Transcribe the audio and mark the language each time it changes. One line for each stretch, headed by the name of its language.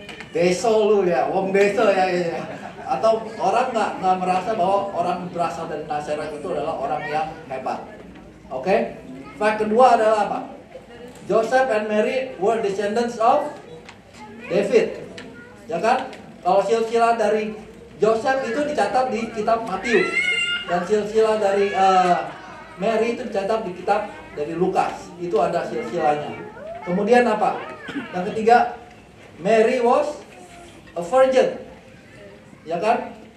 Indonesian: Deso lu ya, wong deso ya. Atau orang nggak merasa bahwa orang berasal dari Nazaret itu adalah orang yang hebat. Oke? Fact kedua adalah apa?
English: Joseph and Mary were descendants of David.
Indonesian: Ya kan? Kalau silsilah dari Joseph itu dicatat di kitab Matius, dan silsilah dari Mary itu dicatat di kitab dari Lukas. Itu ada silsilahnya. Kemudian apa? Yang ketiga,
English: Mary was a virgin,
Indonesian: ya kan?